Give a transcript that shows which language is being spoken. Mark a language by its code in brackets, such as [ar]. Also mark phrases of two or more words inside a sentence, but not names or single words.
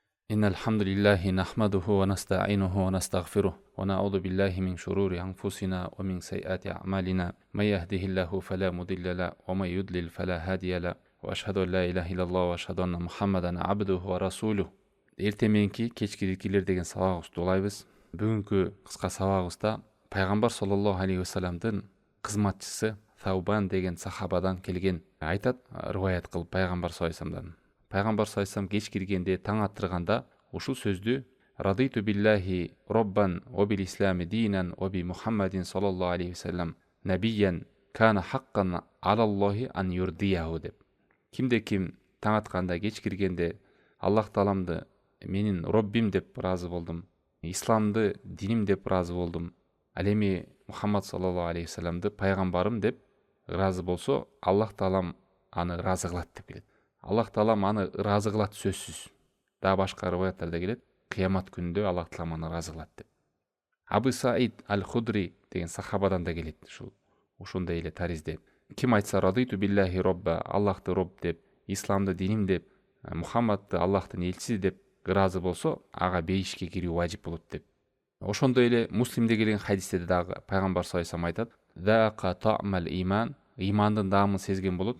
[ar] إن الحمد لله نحمده ونستعينه ونستغفره ونعوذ بالله من شرور أنفسنا ومن سيئات أعمالنا من يهده الله فلا مضل له ومن يضلل فلا هادي له وأشهد أن لا إله إلا الله وأشهد أن محمدا عبده ورسوله. [ky] Эртең мененки кечки зикирлер деген сабагыбызды улайбыз. Бүгүнкү кыска сабагыбызда пайгамбар [ar] صلى الله عليه وسلم [ky] кызматчысы Таубан деген сахабадан келген айтат, рываят кылып пайгамбар [ar] صلى الله عليه وسلم. Пайгамбар صلى الله عليه وسلم [ky] кеч киргенде, таң аттырганда ушул сөздү [ar] رضيت بالله ربا وبالإسلام دينا وبمحمد صلى الله عليه وسلم نبيا كان حقا على الله أن يرضيه деп. [ky] Кимде ким таң атканда, кеч киргенде Аллах тааламды менин Роббим деп разы болдум, исламды диним деп разы болдум, ал эми Мухаммад [ar] صلى الله عليه وسلم [ky] пайгамбарым деп разы болсо, Аллах таалам аны разы кылат деп келет. Аллах таалам аны разы кылат сөзсүз. Да башка рываяттарда келет, кыямат күнүндө Аллах таалам аны разы кылат деп. Абу Саид аль-Худри деген сахабадан да келет ушундай эле таризде. Ким айтса [ar] رضيت بالله ربا, [ky] Аллахты Роб деп, исламды диним деп, Мухаммадты Аллахтын элчиси деп ыраазы болсо, ага бейишке кирүү важип болот деп. Ошондой эле Муслимде келген хадисте дагы пайгамбар [ar] صلى الله عليه وسلم [ky] айтат: [ar] "ذاق طعم الإيمان", [ky] имандын даамын сезген болот.